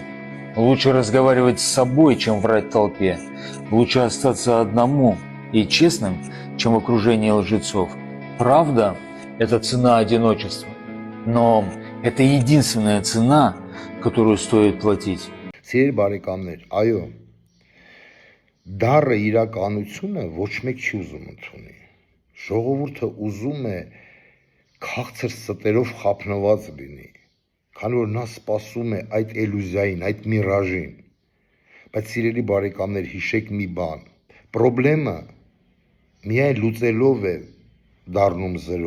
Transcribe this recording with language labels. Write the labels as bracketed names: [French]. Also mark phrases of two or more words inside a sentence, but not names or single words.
[Russian] Лучше разговаривать с собой, чем врать толпе. Лучше остаться одному и честным, чем в окружении лжецов. Правда – это цена одиночества. Но это единственная цена, которую стоит платить. [Armenian] Սիրելի բարեկամներ, այո, դառը իրականությունը ոչ մեկ չի ուզում ընդունի։ Ժողովուրդը ուզում է քաղցր ստերով խափնված լինի, քանի որ նա սպասում է այդ էլյուզիային, այդ միրաժին։ Բայց սիրելի բարեկամներ, հիշեք մի բան, պրոբլեմը միայն լուծելով է դառնում զրո։